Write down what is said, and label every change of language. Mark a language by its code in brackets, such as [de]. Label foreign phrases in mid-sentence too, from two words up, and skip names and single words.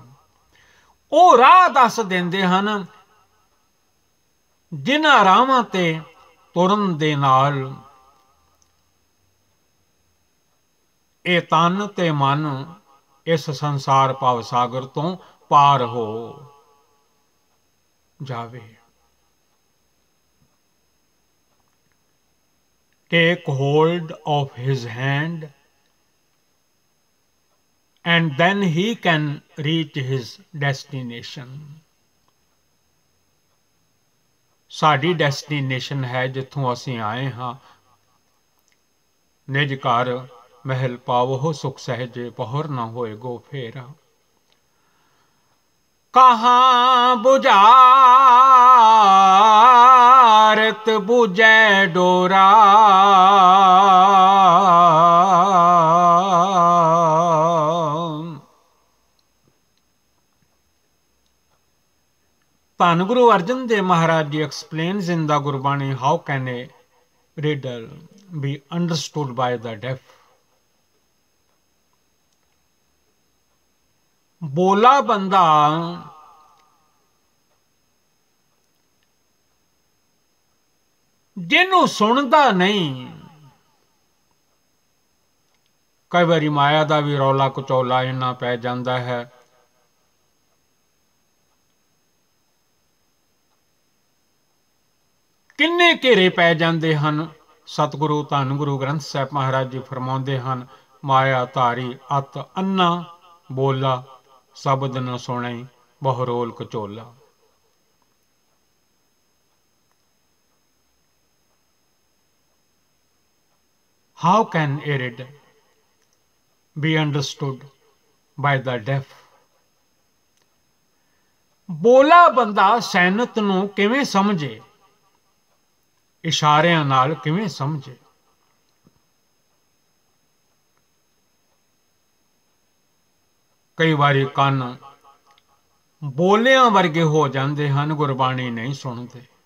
[pa] ਉਹ ਰਾਹ ਦੱਸ ਦਿੰਦੇ ਹਨ ਜਿਨ੍ਹਾਂ ਰਾਹਾਂ ਤੇ ਤੁਰਨ ਦੇ ਨਾਲ ਇਹ ਤਨ ਤੇ ਮਨ ਇਸ ਸੰਸਾਰ ਭਵ ਸਾਗਰ ਤੋਂ ਪਾਰ ਹੋ ਜਾਵੇ। [en] Take hold of his hand and then he can reach his destination. [pa] ਸਾਡੀ ਡੈਸਟੀਨੇਸ਼ਨ ਹੈ ਜਿੱਥੋਂ ਅਸੀਂ ਆਏ ਹਾਂ। ਨਿਜ ਘਰ ਮਹਿਲ ਪਾਵੋ ਸੁਖ ਸਹਿਜੇ, ਪਹੁਰ ਨਾ ਹੋਏਗੋ ਫੇਰਾ। ਕਹਾਂ ਬੁਝਾਰਤ ਬੁਝੈ ਡੋਰਾ। [en] ਧੰਨ ਗੁਰੂ ਅਰਜਨ ਦੇਵ ਮਹਾਰਾਜ ਜੀ explains in the Gurbani, how can a riddle be understood by the deaf? [pa] ਬੋਲਾ ਬੰਦਾ ਜਿਹਨੂੰ ਸੁਣਦਾ ਨਹੀਂ, ਕਈ ਵਾਰੀ ਮਾਇਆ ਦਾ ਵੀ ਰੌਲਾ ਕਚੌਲਾ ਇੰਨਾ ਪੈ ਜਾਂਦਾ ਹੈ। ਕਿੰਨੇ ਘੇਰੇ ਪੈ ਜਾਂਦੇ ਹਨ। ਸਤਿਗੁਰੂ ਧੰਨ ਗੁਰੂ ਗ੍ਰੰਥ ਸਾਹਿਬ ਮਹਾਰਾਜ ਜੀ ਫਰਮਾਉਂਦੇ ਹਨ, ਮਾਇਆ ਧਾਰੀ ਅਤ ਅੰਨਾ ਬੋਲਾ ਸ਼ਬਦ ਨ ਸੁਣੇ ਬਹਰੋਲ ਕਚੋਲਾ। [en] How can Irid be understood by the deaf? [pa] ਬੋਲਾ ਬੰਦਾ ਸੈਨਤ ਨੂੰ ਕਿਵੇਂ ਸਮਝੇ, ਇਸ਼ਾਰਿਆਂ ਨਾਲ ਕਿਵੇਂ ਸਮਝੇ। ਕਈ ਵਾਰੀ ਕੰਨ ਬੋਲਿਆਂ ਵਰਗੇ ਹੋ ਜਾਂਦੇ ਹਨ, ਗੁਰਬਾਣੀ ਨਹੀਂ ਸੁਣਦੇ।